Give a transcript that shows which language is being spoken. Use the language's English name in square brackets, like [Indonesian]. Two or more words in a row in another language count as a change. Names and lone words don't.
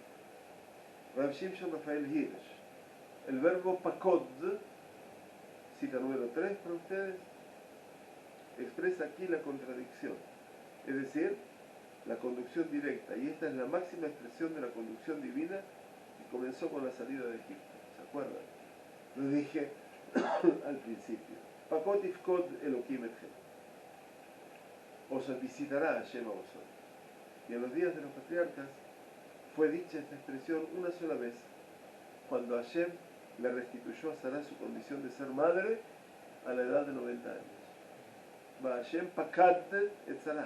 [Spanish] Rav Shimshon Rafael Hirsch. El verbo pakod, cita número 3 para ustedes, expresa aquí la contradicción, es decir, la conducción directa. Y esta es la máxima expresión de la conducción divina que comenzó con la salida de Egipto. ¿Se acuerdan? Lo dije al principio. [Hebrew] פקד יפקד אלהים אתכם. [Spanish] Os visitará Hashem a vosotros. Y en los días de los patriarcas fue dicha esta expresión una sola vez, cuando Hashem le restituyó a Sarah su condición de ser madre a la edad de 90 años. [Hebrew] והשם פקד את שרה.